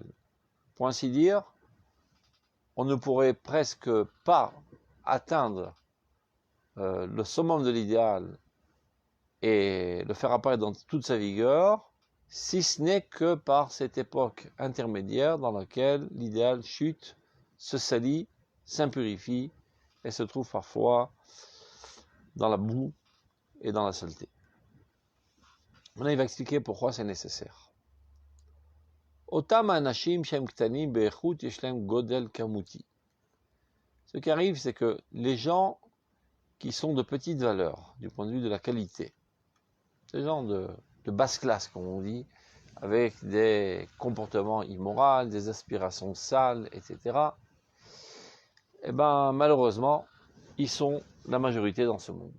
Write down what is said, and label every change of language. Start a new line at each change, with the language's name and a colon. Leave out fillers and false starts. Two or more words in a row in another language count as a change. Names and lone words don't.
French: Pour ainsi dire, on ne pourrait presque pas atteindre le summum de l'idéal et le faire apparaître dans toute sa vigueur, si ce n'est que par cette époque intermédiaire dans laquelle l'idéal chute, se salit, s'impurifie et se trouve parfois dans la boue et dans la saleté. Maintenant, il va expliquer pourquoi c'est nécessaire.
Hebrew: אותם אנשים שהם קטנים באיכות ישלם גודל כמותי.
French: Ce qui arrive, c'est que les gens qui sont de petite valeur, du point de vue de la qualité, ces gens de basse classe, comme on dit, avec des comportements immoraux, des aspirations sales, etc., eh ben, malheureusement, ils sont la majorité dans ce monde.